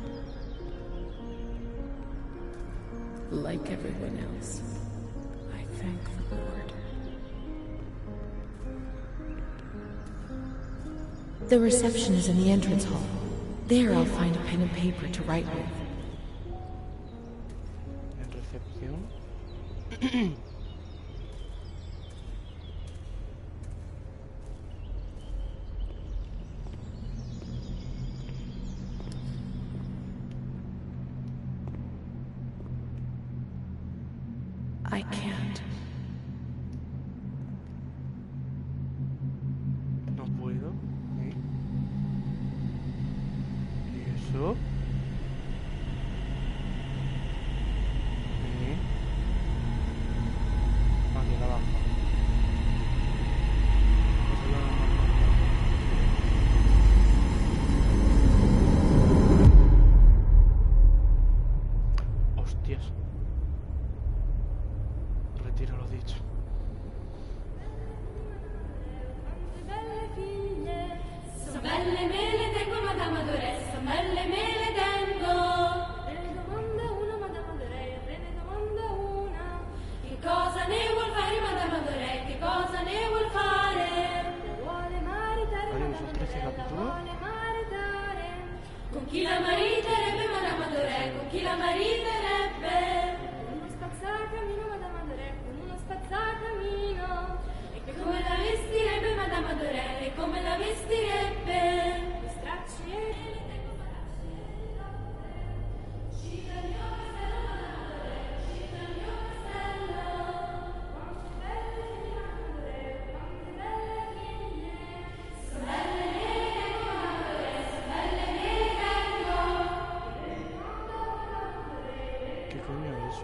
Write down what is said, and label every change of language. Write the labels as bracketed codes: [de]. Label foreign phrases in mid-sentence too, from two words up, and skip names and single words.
[en] Like everyone else, I thank the Lord. The reception is in the entrance hall. There I'll find a pen and paper to write with. [es] En recepción. [en] I can't. [es] No puedo. ¿Eh? ¿Y eso? ¿Eh? Aquí la baja. Hostias. Retiro lo dicho. [it] Sono belle me le tengo, Madame Adoressa, belle me le tengo. Te ne domanda una, Madame Adoressa, te ne domanda una. Che cosa ne vuol fare, Madame Adoressa, che cosa ne vuol fare? La vuole maritare, [es] Vale, son 13 [it] la [es] capítulos. [it] vuole maritare. Con chi la mariterebbe, Madame Adoressa, con chi la mariterebbe? Con uno spazzacamino, Madame Adoressa, con uno spazzacamino. E come la vestirebbe, Madame Adoressa, e come la vestirebbe? Gli stracci e le tengo ci dal mio castello, ci dal mio castello. Quante belle figlie, quante belle figlie. Sono belle me le tengo, Madame Adoressa, belle me le tengo. [es] ¿Qué coño es eso?